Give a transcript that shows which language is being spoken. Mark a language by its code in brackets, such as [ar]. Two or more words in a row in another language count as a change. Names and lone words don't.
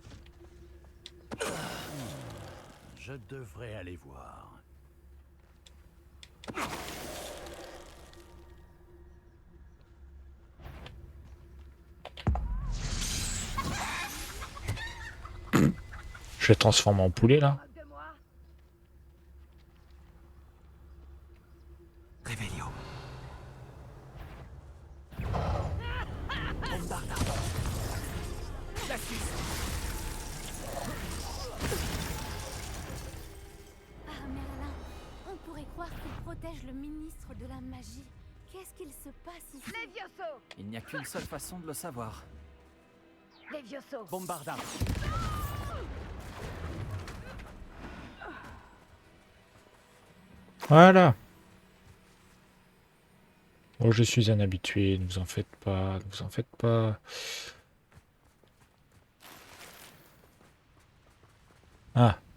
[fr] Je devrais aller voir. Je vais transformer en poulet, là. Revelio. Bombarda. Ah, Merlin, on pourrait croire qu'il protège le ministre de la magie. Qu'est-ce qu'il se passe ici? Levioso! Il n'y a qu'une seule façon de le savoir. Levioso! Bombarda. Voilà. Oh, je suis un habitué, ne vous en faites pas, ne vous en faites pas. Ah.